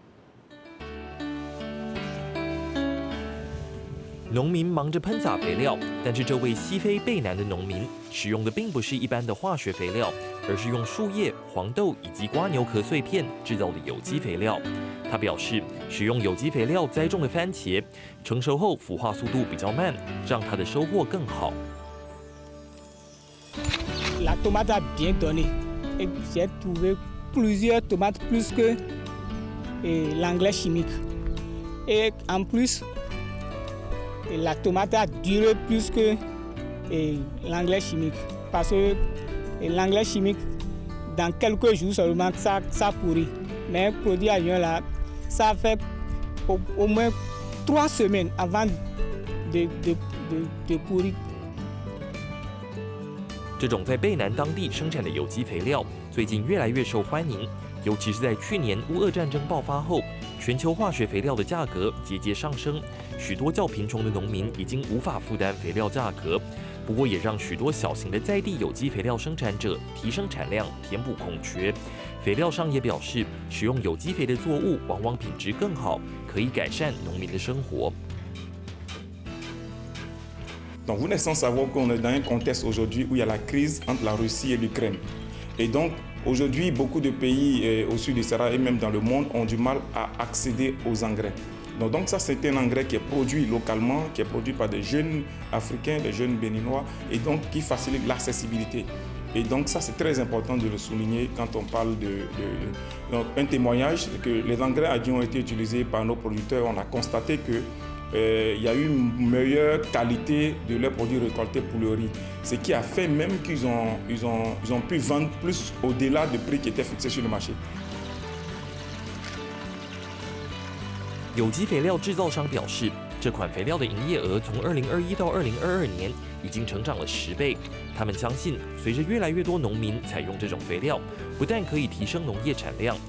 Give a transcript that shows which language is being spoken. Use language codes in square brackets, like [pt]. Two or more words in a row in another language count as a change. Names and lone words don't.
[zh] 农民忙着喷洒肥料，但是这位西非贝南的农民使用的并不是一般的化学肥料，而是用树叶、黄豆以及蝸牛壳碎片制造的有机肥料。他表示，使用有机肥料栽种的番茄，成熟后腐化速度比较慢，让他的收获更好。 [fr] La tomate a bien donné. J'ai trouvé plusieurs tomates plus que l'engrais chimique. Et en plus. La tomate a duré plus que l'engrais chimique. Parce que l'engrais chimique, dans quelques jours seulement, ça pourrit. Mais un produit à lion là, ça fait au moins 3 semaines avant de pourrir. [zh] 这种在贝南当地生产的有机肥料，最近越来越受欢迎，尤其是在去年乌俄战争爆发后。全球化学肥料的价格节节上升，许多较贫穷的农民已经无法负担肥料价格。不过，也让许多小型的在地有机肥料生产者提升产量，填补空缺。肥料商也表示，使用有机肥的作物往往品质更好，可以改善农民的生活。 [fr] Donc vous n'êtes sans savoir qu'on est dans un contexte aujourd'hui où il y a la crise entre la Russie et l'Ukraine. Et donc aujourd'hui, beaucoup de pays au sud du Sahara et même dans le monde ont du mal à accéder aux engrais. Donc ça, c'est un engrais qui est produit localement, qui est produit par des jeunes Africains, des jeunes Béninois, et donc qui facilite l'accessibilité. Et donc ça, c'est très important de le souligner quand on parle donc, un témoignage que les engrais qui ont été utilisés par nos producteurs, on a constaté que il y a eu une meilleure qualité de leurs produits récoltés pour le riz. Ce qui a fait même qu'ils ont pu vendre plus au-delà du prix qui était fixé sur le marché. [zh] 有机肥料制造商表示，这款肥料的营业额从2021到2022年已经成长了10倍。他们相信，随着越来越多农民采用这种肥料，不但可以提升农业产量。